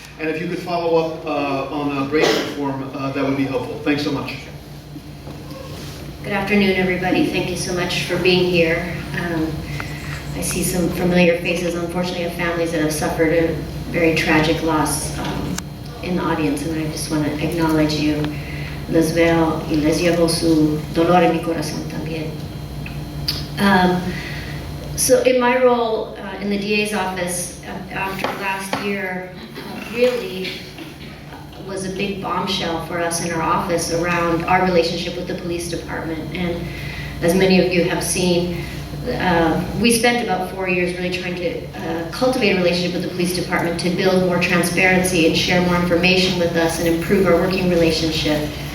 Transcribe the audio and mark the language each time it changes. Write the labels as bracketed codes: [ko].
[en] And if you could follow up on brain reform, that would be helpful. Thanks so much. Good afternoon, everybody. Thank you so much for being here. I see some familiar faces, unfortunately, of families that have suffered a very tragic loss in the audience, and I just want to acknowledge you. [es] Les veo y les llevo su dolor en mi corazón también. [en] So in my role in the DA's office after last year really was a big bombshell for us in our office around our relationship with the police department. And as many of you have seen, we spent about 4 years really trying to cultivate a relationship with the police department to build more transparency and share more information with us and improve our working relationship.